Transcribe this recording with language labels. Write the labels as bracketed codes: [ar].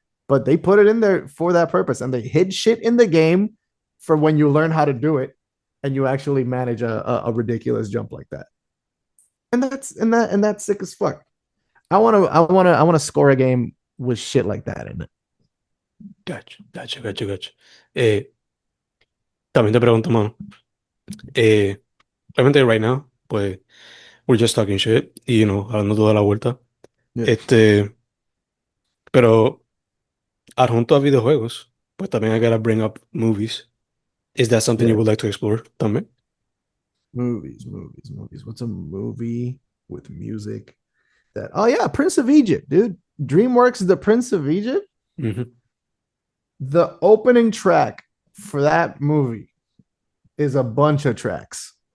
[en] But they put it in there for that purpose and they hid shit in the game for when you learn how to do it and you actually manage a ridiculous jump like that. And that's sick as fuck. I want to score a game with shit like that in it. gotcha, gotcha, gotcha, gotcha. [es] Eh, también te pregunto, mano. Eh, Realmente [en] right now, [es] pues, [en] we're just talking shit [es] y, hablando toda la vuelta. [en] Yeah. [es] Este, pero adjunto a videojuegos, pues también [en] I gotta bring up movies. Is that something you Yeah. would like to explore también? Movies. What's a movie with music that? Oh yeah, Prince of Egypt, dude. DreamWorks, The Prince of Egypt. Mhm, The opening track for that movie is a bunch of tracks.